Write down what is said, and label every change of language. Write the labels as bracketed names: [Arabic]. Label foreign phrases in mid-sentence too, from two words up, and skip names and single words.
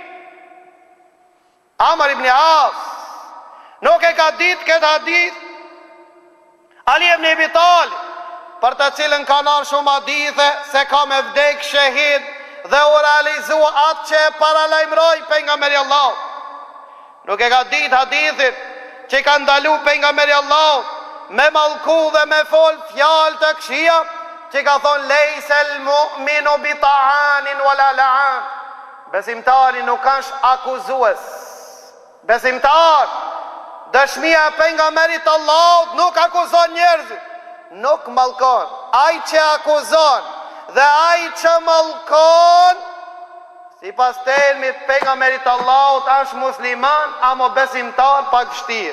[Albanian] Amr ibn As nuk e ka ditë këtë hadith Ali ibn Abi Talib, për të cilën ka nërë shumë hadithe se ka me vdek shahid dhe u realizua atë që e paralajmëroj pejgamberi Allah. Nuk e ka ditë hadithin që ka ndalu pejgamberi Allah me mallku dhe me fol fjalë të këqija, që ka thonë [Arabic] ليس المؤمن بالطعان ولا اللعان. [Albanian] Besimtari nuk është akuzues. Besimtar, dëshmia e pejgamberit Allahut nuk akuzon njerëzit, nuk mallkon. Ai që akuzon dhe ai që mallkon, sipas termit pejgamberit Allahut është musliman, ama besimtar pak vështirë.